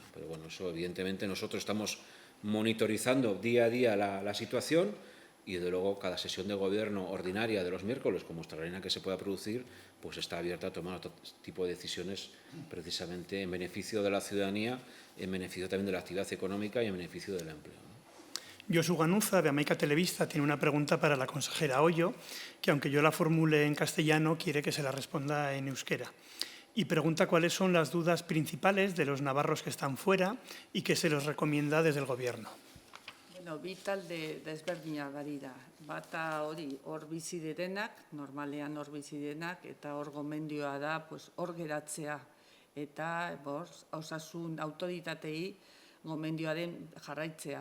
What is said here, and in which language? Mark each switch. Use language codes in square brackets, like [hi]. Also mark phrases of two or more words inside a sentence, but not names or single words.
[es] Pero bueno, eso evidentemente nosotros estamos monitorizando día a día la situación y, desde luego, cada sesión de Gobierno ordinaria de los miércoles, como extraordinaria que se pueda producir, pues está abierta a tomar otro tipo de decisiones precisamente en beneficio de la ciudadanía, en beneficio también de la actividad económica y en beneficio del empleo. Josu Ganuza, de América Televista, tiene una pregunta para la consejera Ollo, que aunque yo la formule en castellano, quiere que se la responda en euskera. Y pregunta cuáles son las dudas principales de los navarros que están fuera y qué se les recomienda desde el Gobierno. [eu] Bueno, bi talde desberdinak badira. Bata hor bizi direnak, normalean hor bizi direnak, eta hor gomendioa da hor geratzea. Eta osasun autoritatei gomendioaren jarraitzea.